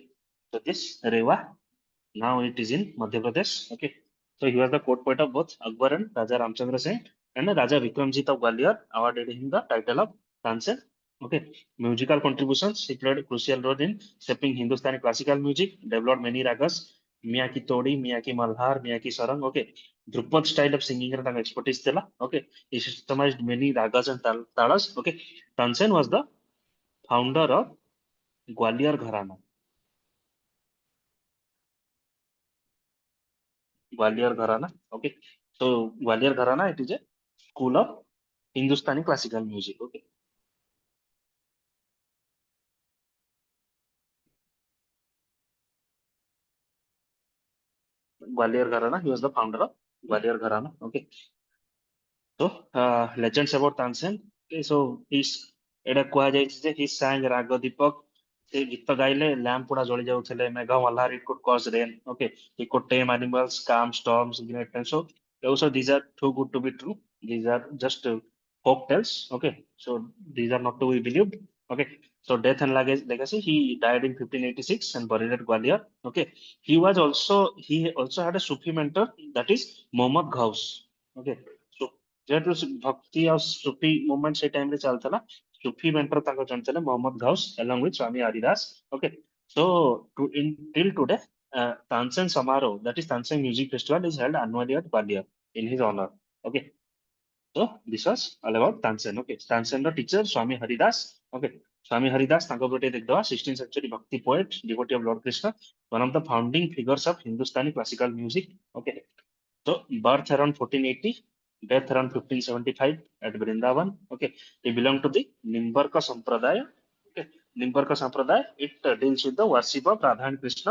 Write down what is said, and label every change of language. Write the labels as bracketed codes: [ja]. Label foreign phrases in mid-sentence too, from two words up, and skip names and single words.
[en] So this Rewa, now it is in Madhya Pradesh. Okay. So he was the court poet of both Akbar and Raja Ramchandra Singh, and Raja Vikramjit of Gwalior awarded him the title of Tansen. Okay. Musical contributions. He played a crucial role in shaping Hindustani classical music, developed many ragas, Miyaki Todi, Miyaki Malhar, Miyaki Sarang. Okay. Drupad style of singing and expertise thela. Okay. He systemized many ragas and talas. Okay. Tansen was the founder of Gwalior Gharana. Gwalior Gharana. Okay. So Gwalior Gharana, it is a school of Hindustani classical music. Okay. Gwalior Gharana, he was the founder of Gwalior Gharana. Okay. So legends about Tansen. Okay, so he's [or] ଏଇଟା କୁହାଯାଇଛି ଯେ [en] he sang [or] ରାଗ ଦୀପକ ସେ ଗୀତ ଗାଇଲେ ଲ୍ୟାମ୍ପ ଗୁଡା ଜଳି ଯାଉଥିଲେ ମେଘ ମଲ୍ହାର [en] it could cause rain. Okay, he could tame animals, calm storms, great times. So also these are too good to be true. These are just folk tales. Okay, so these are not to be believed. Okay, so death and legacy. He died in 1586 and buried at Gwalior. Okay, he also had a Sufi mentor, that is Mohammad Ghaus. Okay, so [or] ଯେହେତୁ ଭକ୍ତି ଆଉ [en] Sufi movement [or] ସେଇ ଟାଇମରେ ଚାଲିଥିଲା [en] Sufi mentor [or] ତାଙ୍କ ଜଣେ ଥିଲେ ମୋହମ୍ମଦ ଘାଉସ [en] along with [or] ସ୍ୱାମୀ ହରିଦାସ. [en] Okay, so till today Tansen Samaro, that is Tansen Music Festival, is held annually at Gwalior in his honor. Okay, so this was all about Tansen. Okay, Tansen the teacher Swami Haridas. Okay, Swami Haridas [or] ତାଙ୍କ ଗୋଟେ ଦେଖିଦବା [en] 16th century bhakti poet, devotee of Lord Krishna, one of the founding figures of Hindustani classical music. Okay, so birth around 1480, death around 1575 at Vrindavan. Okay, he belonged to the Nimbarka Sampradaya. Okay, Nimbarka Sampradaya, it deals with the worship of Radha and Krishna.